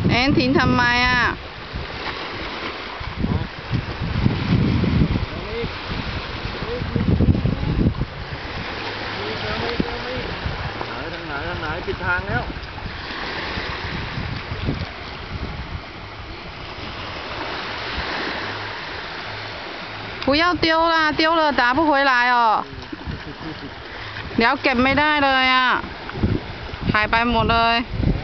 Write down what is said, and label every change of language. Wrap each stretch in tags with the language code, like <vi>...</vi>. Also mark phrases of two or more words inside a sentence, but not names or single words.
<th>ทิ้งทำไมอ่ะ ทางไหนปิดทางแล้ว</th> <zh>不要丢啦，丢了打不回来哦。</zh> <th>เดี๋ยวเก็บไม่ได้เลยอ่ะหายไปหมดเลย</th>